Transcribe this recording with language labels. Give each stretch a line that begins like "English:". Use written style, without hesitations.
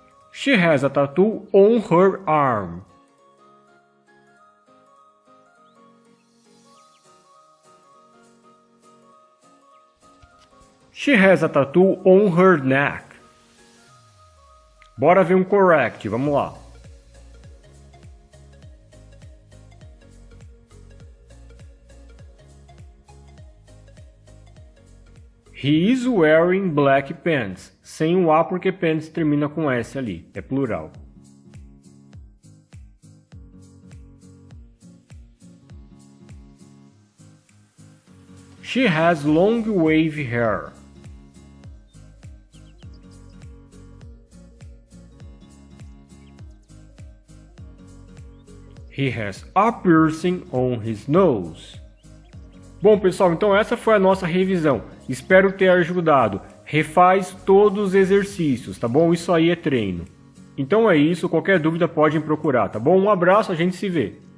English: She has a tattoo on her arm. She has a tattoo on her neck.
Portuguese: Bora ver um correct, vamos lá.
English: He is wearing black pants.
Portuguese: Sem o A porque pants termina com S ali, é plural.
English: She has long wavy hair. He has a piercing on his nose.
Portuguese: Bom, pessoal, então essa foi a nossa revisão. Espero ter ajudado. Refaz todos os exercícios, tá bom? Isso aí é treino. Então é isso, qualquer dúvida pode me procurar, tá bom? Um abraço, a gente se vê.